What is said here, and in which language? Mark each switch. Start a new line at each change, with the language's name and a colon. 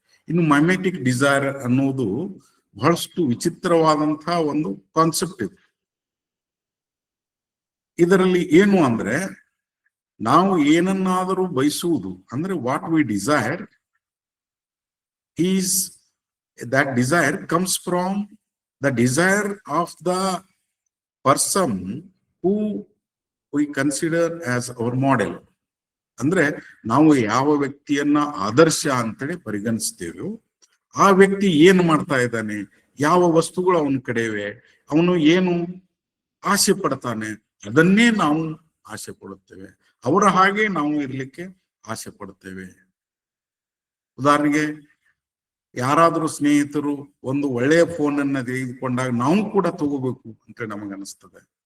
Kannada: ಇನ್ನು mimetic desire ಅನ್ನೋದು ಬಹಳಷ್ಟು ವಿಚಿತ್ರವಾದಂತಹ ಒಂದು ಕಾನ್ಸೆಪ್ಟ್ ಇದೆ. ಇದರಲ್ಲಿ ಏನು ಅಂದ್ರೆ ನಾವು ಏನನ್ನಾದರೂ ಬಯಸುವುದು ಅಂದ್ರೆ
English: What we desire is that desire comes from the desire of the person who we consider as our model.
Kannada: ಅಂದ್ರೆ ನಾವು ಯಾವ ವ್ಯಕ್ತಿಯನ್ನ ಆದರ್ಶ ಅಂತೇಳಿ ಪರಿಗಣಿಸ್ತೇವೆ, ಆ ವ್ಯಕ್ತಿ ಏನು ಮಾಡ್ತಾ ಇದ್ದಾನೆ, ಯಾವ ವಸ್ತುಗಳು ಅವನ ಕಡೆ ಇವೆ, ಅವನು ಏನು ಆಸೆ ಪಡ್ತಾನೆ, ಅದನ್ನೇ ನಾವು ಆಸೆ ಪಡುತ್ತೇವೆ. ಅವರ ಹಾಗೆ ನಾವು ಇರ್ಲಿಕ್ಕೆ ಆಸೆ ಪಡುತ್ತೇವೆ. ಉದಾಹರಣೆಗೆ ಯಾರಾದ್ರೂ ಸ್ನೇಹಿತರು ಒಂದು ಒಳ್ಳೆಯ ಫೋನ್ ಅನ್ನ ತೆಗೆದುಕೊಂಡಾಗ ನಾವು ಕೂಡ ತಗೋಬೇಕು ಅಂತ ನಮಗನಿಸ್ತದೆ.